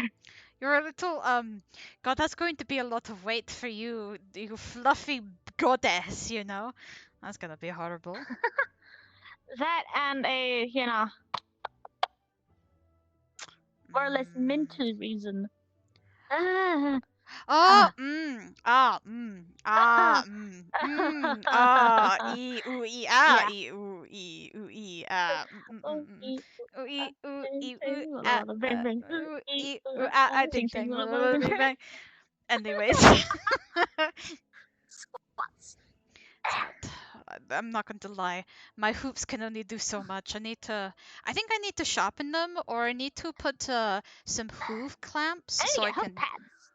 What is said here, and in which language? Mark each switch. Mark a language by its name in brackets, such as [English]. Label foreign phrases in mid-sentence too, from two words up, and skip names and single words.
[English] You're a little God, that's going to be a lot of weight for you, you fluffy goddess, you know? That's gonna be horrible. That and a, more or less mental reason. Oh, e ooh e ah Yeah. e ooh e ooh e ah ooh e ooh e ooh ah ooh e ooh ah ting tang bing bang. Anyways, Squats. squat. I'm not going to lie. My hoops can only do so much. I think I need to sharpen them, or I need to put some hoof clamps I need so to I get hoof can. pads.